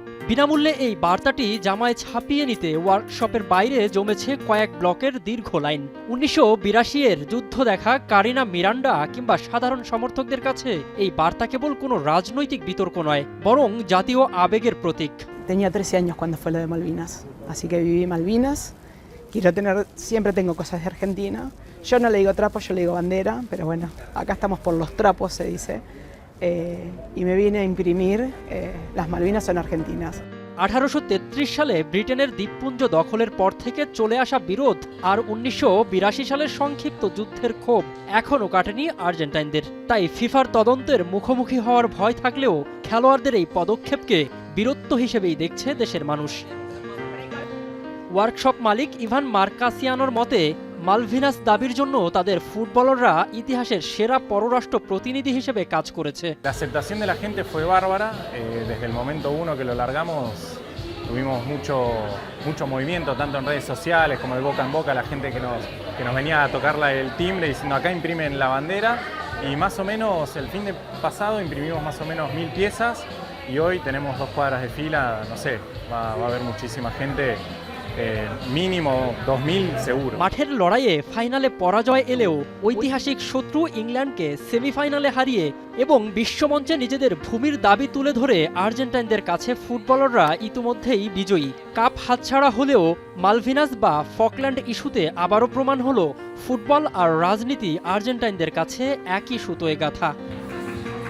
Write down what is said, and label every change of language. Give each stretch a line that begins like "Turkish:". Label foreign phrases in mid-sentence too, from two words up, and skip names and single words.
Bangla: বিনামূল্যে এই বার্তাটি জামায় ছাপিয়ে নিতে ওয়ার্কশপের বাইরে জমেছে কয়েক ব্লকের দীর্ঘ লাইন। 1982-এর যুদ্ধ দেখা কারিনা মিরান্ডা কিংবা সাধারণ সমর্থকদের কাছে এই বার্তা কেবল কোনো রাজনৈতিক বিতর্ক নয়, বরং জাতীয় আবেগের প্রতীক।
Spanish: Tenía 13 años cuando fue lo de Malvinas, así que viví Malvinas. Siempre tengo cosas de Argentina. Yo no le digo trapos, yo le digo bandera, pero bueno, acá estamos por los trapos, se dice. Y me vine a imprimir las Malvinas son argentinas.
Bangla: 1833 সালে ব্রিটেনের দ্বীপপুঞ্জ দখলের পর থেকে চলে আসা বিরোধ আর 1982 সালের সংক্ষিপ্ত যুদ্ধের ক্ষোভ এখনও কাটেনি আর্জেন্টাইনদের। তাই ফিফার তদন্তের মুখোমুখি হওয়ার ভয় থাকলেও খেলোয়াড়দের এই পদক্ষেপকে বীরত্ব হিসেবেই দেখছে দেশের মানুষ। ওয়ার্কশপ মালিক ইভান মার্কাসিয়ানোর মতে, মালভিনাস দাবির জন্য তাদের ফুটবলাররা ইতিহাসের সেরা পররাষ্ট্র প্রতিনিধি হিসেবে কাজ করেছে।
Spanish: La aceptación de la gente fue bárbara. Desde el momento uno que lo largamos tuvimos mucho movimiento, tanto en redes sociales como de boca en boca, la gente que nos venía a tocar el timbre diciendo acá imprimen la bandera. Y más o menos el fin de pasado imprimimos más o menos 1000 piezas y hoy tenemos 2 cuadras de fila, no sé, va a haber muchísima gente. মিনিমাম 2000 seguro।
Bangla: মাঠের লড়াইয়ে ফাইনালে পরাজয় এলেও ঐতিহাসিক শত্রু ইংল্যান্ডকে সেমিফাইনালে হারিয়ে এবং বিশ্বমঞ্চে নিজেদের ভূমির দাবি তুলে ধরে আর্জেন্টাইনদের কাছে ফুটবলাররা ইতিমধ্যেই বিজয়ী। কাপ হাতছাড়া হলেও মালভিনাস বা ফকল্যান্ড ইস্যুতে আবারও প্রমাণ হলো ফুটবল আর রাজনীতি আর্জেন্টাইনদের কাছে একই সুতোয় গাঁথা।